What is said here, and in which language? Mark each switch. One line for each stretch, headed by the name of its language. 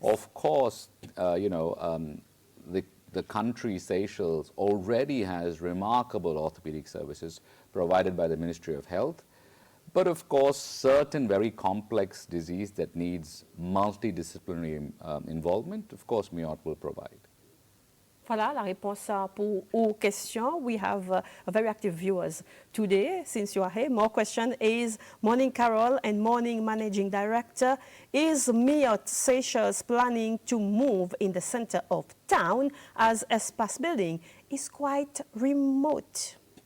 English: Of course, the country, Seychelles, already has remarkable orthopedic services provided by the Ministry of Health. But of course, certain very complex disease that needs multidisciplinary involvement, of course, MIOT will provide.
French: Voilà la réponse pour aux questions.
English: We have very active viewers today. Since you are here, more question is, morning Carol and morning Managing Director, is MIOT Seychelles planning to move in the center of town as SBC building is quite remote?